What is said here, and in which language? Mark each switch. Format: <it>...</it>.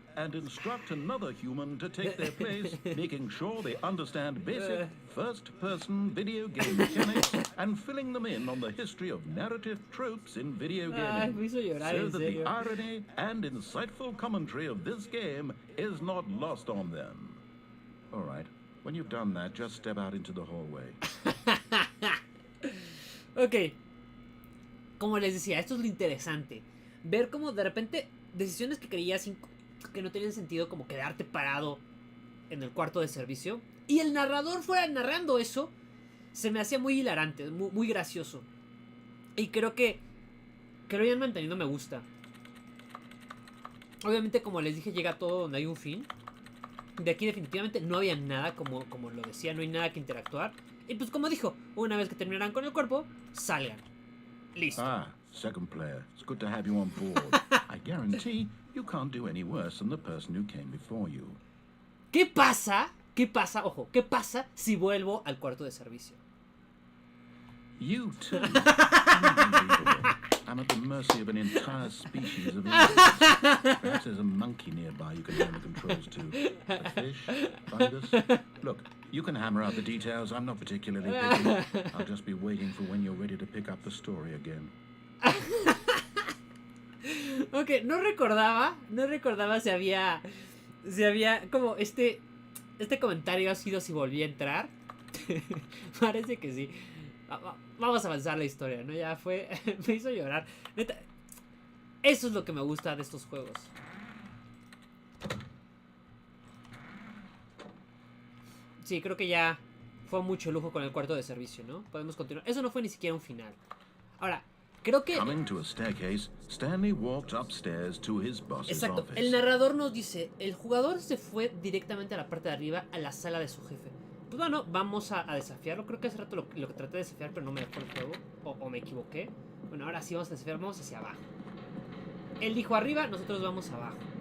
<en>and instruct another human to take their place, making sure they understand basic first-person video game mechanics and filling them in on the history of narrative tropes in video gaming,</en> <es>me hizo llorar,</es> <en>so</en> <es>en</es> <en>that</en> <es>serio.</es> <en>the irony and insightful commentary of this game is not lost on them. All right, when you've done that, just step out into the hallway.</en> <es>Ok. Como les decía, esto es lo interesante. Ver cómo de repente decisiones que creías que no tenían sentido, como quedarte parado en el cuarto de servicio y el narrador fuera narrando eso, se me hacía muy hilarante, muy gracioso. Y creo que lo hayan mantenido, me gusta. Obviamente, como les dije, llega todo donde hay un fin. De aquí definitivamente no había nada, como lo decía, no hay nada que interactuar. Y pues como dijo, una vez que terminarán con el cuerpo, salgan. Listo.</es> <en>Ah, second player. It's good to have you on board. I guarantee you can't do any worse than the person who came before you.</en> <es>¿Qué pasa? ¿Qué pasa? Ojo, ¿qué pasa si vuelvo al cuarto de servicio?</es> <en>You too. Unbelievable. I'm at the mercy of an entire species of insects. Perhaps there's a monkey nearby you can hand the controls to. A fish? Fungus? Look, you can hammer out the details. I'm not particularly picky. I'll just be waiting for when you're ready to pick up the story again.</en> <es>Ok, no recordaba si había como este comentario ha sido si volví a entrar. Parece que sí. Vamos a avanzar la historia, ¿no? Ya fue, me hizo llorar. Neta, eso es lo que me gusta de estos juegos. Sí, creo que ya fue mucho lujo con el cuarto de servicio, ¿no? Podemos continuar. Eso no fue ni siquiera un final. Ahora, creo que...</es> <en>Coming to a staircase, Stanley walked upstairs to his boss's</en> <es>Exacto,</es> <en>office.</en> <es>el narrador nos dice, el jugador se fue directamente a la parte de arriba, a la sala de su jefe. Pues bueno, vamos a desafiarlo. Creo que hace rato lo que traté de desafiar, pero no me dejó el juego. O me equivoqué. Bueno, ahora sí vamos a desafiar, vamos hacia abajo. Él dijo arriba, nosotros vamos abajo.</es>